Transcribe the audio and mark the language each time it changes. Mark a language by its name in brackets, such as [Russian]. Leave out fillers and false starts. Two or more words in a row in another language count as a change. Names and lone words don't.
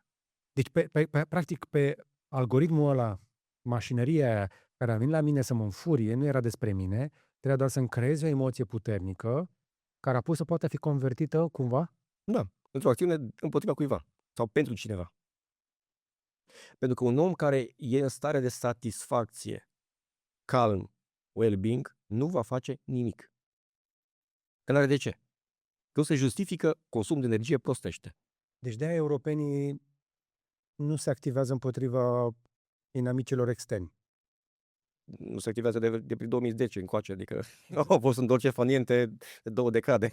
[Romanian] Deci, practic, pe algoritmul ăla, mașinăria aia care a venit la mine să mă înfurie, nu era despre mine, trebuia doar să-mi creezi o emoție puternică, care apoi să poată fi convertită cumva. Da, într-o acțiune împotriva cuiva sau pentru cineva. Pentru că un om care e în stare de satisfacție, [English] calm, well-being, [Romanian] nu va face nimic. Că n-are de ce. Că se justifică consum de energie prostește. Deci de-aia europenii nu se activează împotriva inamicilor externi. Nu se activează de prin 2010 încoace, adică au fost în [Italian] dolce faniente [Romanian] de 2 decade.